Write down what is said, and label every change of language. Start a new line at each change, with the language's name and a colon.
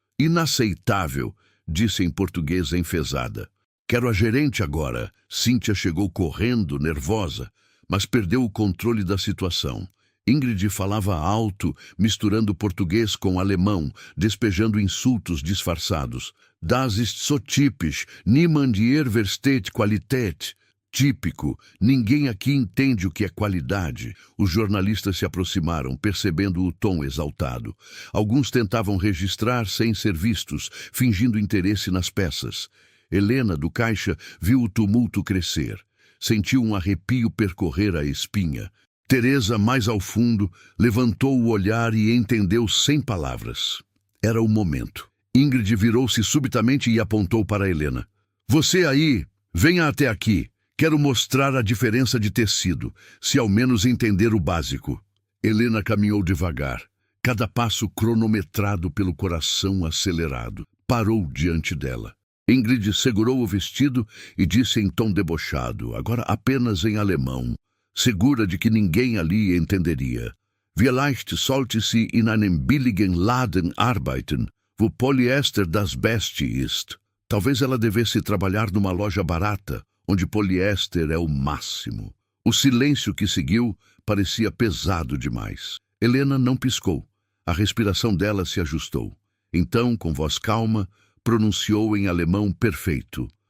Portuguese: Inaceitável, disse em português enfesada. Quero a gerente agora. Cíntia chegou correndo, nervosa, mas perdeu o controle da situação. Ingrid falava alto, misturando português com alemão, despejando insultos disfarçados.
German: Das ist so typisch, niemand hier versteht Qualität.
Portuguese: Típico, ninguém aqui entende o que é qualidade. Os jornalistas se aproximaram, percebendo o tom exaltado. Alguns tentavam registrar sem ser vistos, fingindo interesse nas peças. Helena, do caixa, viu o tumulto crescer. Sentiu um arrepio percorrer a espinha. Teresa, mais ao fundo, levantou o olhar e entendeu sem palavras. Era o momento. Ingrid virou-se subitamente e apontou para Helena. Você aí, venha até aqui. Quero mostrar a diferença de tecido, se ao menos entender o básico. Helena caminhou devagar, cada passo cronometrado pelo coração acelerado. Parou diante dela. Ingrid segurou o vestido e disse em tom debochado, agora apenas em alemão, segura de que ninguém ali entenderia.
German: Vielleicht sollte sie in einem billigen Laden arbeiten, wo Polyester das Beste ist.
Portuguese: Talvez ela devesse trabalhar numa loja barata, onde poliéster é o máximo. O silêncio que seguiu parecia pesado demais. Helena não piscou. A respiração dela se ajustou. Então, com voz calma, pronunciou em alemão perfeito.